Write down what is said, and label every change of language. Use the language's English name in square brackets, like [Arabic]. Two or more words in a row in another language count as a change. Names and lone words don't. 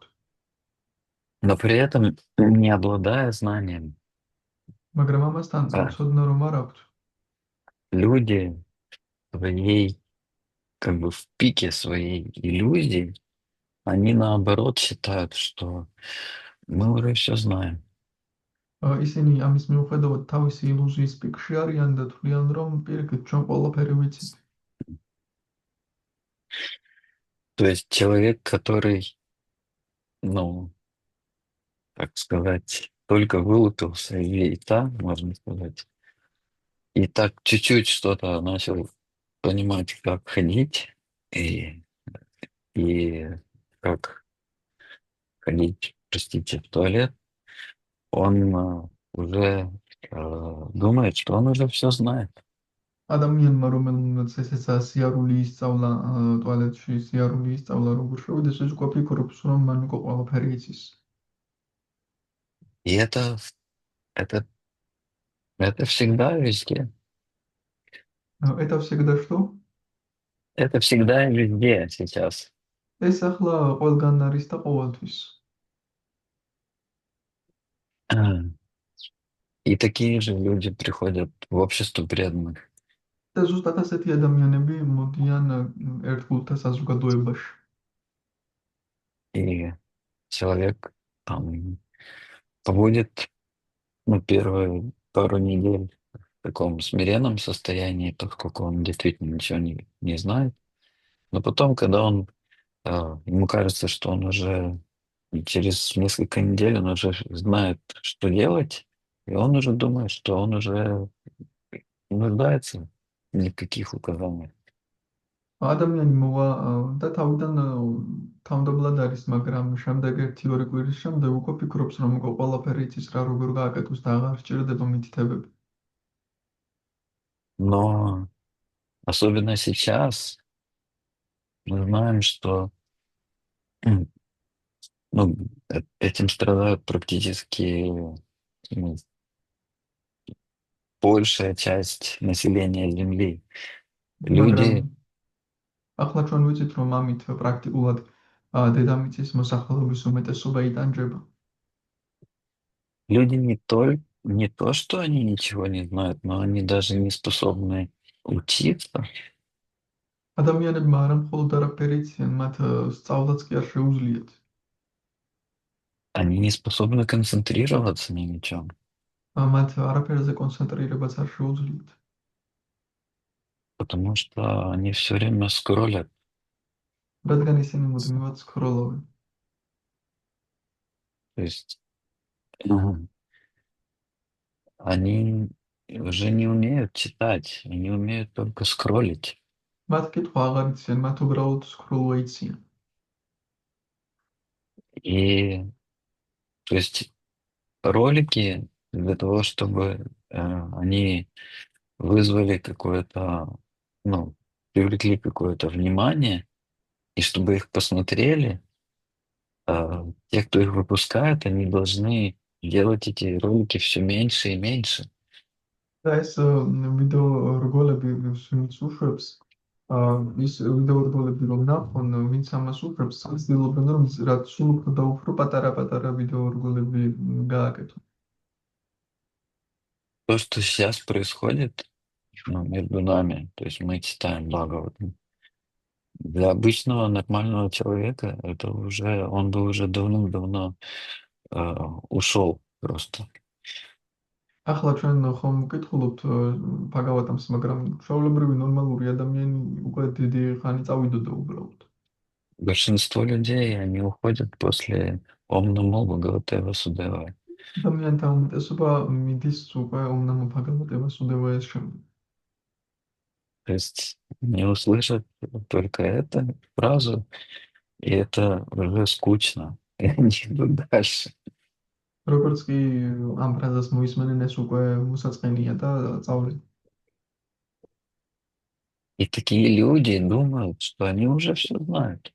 [Russian] Но при этом, не обладая знанием, [Georgian] მაგრამ ამასთან ცოდნა რომ არ აქვთ, [Russian] люди своей, как бы в пике своей иллюзии, они наоборот считают, что мы уже все знаем. [Georgian] ისინი ამის მიუხედავად თავისი ილუზიის პიკში არიან და თვლიან, რომ პირიქით ჩვენ ყველაფერი ვიცით. [Russian] То есть человек, который, ну, так сказать, только вылупился из яйца, можно сказать, и так чуть-чуть что-то начал понимать, как ходить и, и как ходить, простите, в туалет, он уже думает, что он уже все знает. [Georgian] ადამიანმა, რომელმაც ესეცა სიარული ისწავლა ტუალეტში, სიარული ისწავლა როგორ შევიდეს, ეს უკვე ფიქრობს, რომ მან უკვე ყველაფერი იცის. [Russian] И это, это всегда везде. Это всегда что? Это всегда и везде сейчас. [Georgian] ეს ახლა ყველგან არის და ყოველთვის. [Russian] И такие же люди приходят в общество преданных. [Georgian] და ზუსტად ასეთი ადამიანები მოდიან ერთგულთა საზოგადოებაში. [Russian] И человек там побудет, ну, первые пару недель в таком смиренном состоянии, поскольку он действительно ничего не знает. Но потом, когда ему кажется, что он уже через несколько недель он уже знает, что делать, и он уже думает, что он уже не нуждается ни в каких указаниях. [Georgian] ადამიანი მოვა და თავიდან თავმდაბლად არის, მაგრამ შემდეგ 1-2 კვირის შემდეგ უკვე ფიქრობს, რომ უკვე ყველაფერი იცის რა როგორ გააკეთოს და აღარ სჭირდება მითითებები. [Russian] Но особенно сейчас мы знаем, что ну, этим страдают практически ну, большая часть населения Земли. [Georgian] მაგრამ [Russian] Люди, [Georgian] ახლა ჩვენ ვიცით, რომ ამით პრაქტიკულად დედამიწის მოსახლეობის უმეტესობა იტანჯება. [Russian] люди не то, что они ничего не знают, но они даже не способны учиться. [Georgian] ადამიანებმა არა მხოლოდ არაფერი იციან, მათ სწავლაც კი არ შეუძლიათ. [Russian] Они не способны концентрироваться ни на чем. [Georgian] მათ არაფერზე კონცენტრირებაც არ შეუძლიათ. [Russian] Потому что они все время скроллят. [Georgian] რადგან ისინი მუდმივად სკროლობენ. [Russian] То есть они уже не умеют читать, они умеют только скроллить. [Georgian] მათ კითხვა აღარ იციან, მათ უბრალოდ სკროლვა იციან. [Russian] И то есть ролики для того, чтобы они вызвали какое-то, ну, привлекли какое-то внимание, и чтобы их посмотрели, те, кто их выпускает, они должны делать эти ролики все меньше и меньше. [Georgian] და ეს ვიდეო რგოლები ვინც უშვებს, ის ვიდეო რგოლები რომ ნახონ, ვინც ამას უშვებს, ცდილობენ რომ რაც სულ უფრო და უფრო პატარა ვიდეო რგოლები გააკეთონ. [Russian] То, что сейчас происходит, ну, между нами, то есть мы читаем Бхагаватам, для обычного нормального человека это уже, он бы уже давным-давно ушел просто. [Georgian] ახლა ჩვენ ხომ ვკითხულობთ ბაგავატამს, მაგრამ ჩვეულებრივი ნორმალური ადამიანი უკვე დიდი ხანი წავიდოდა უბრალოდ. [Russian] Большинство людей, они уходят после [Sanskrit] ॐ नमो भगवते वासुदेवाय. [Georgian] ადამიანთა უმეტესობა მიდის უკვე ომნამო ბაგავატებას უდევაეს შემდეგ. [Russian] То есть не услышат только эту фразу, и это уже скучно. И они идут дальше. [Georgian] როგორც კი ამ ფრაზას მოისმენენ, ეს უკვე მოსაწყენია და წავლენ. [Russian] И такие люди думают, что они уже все знают.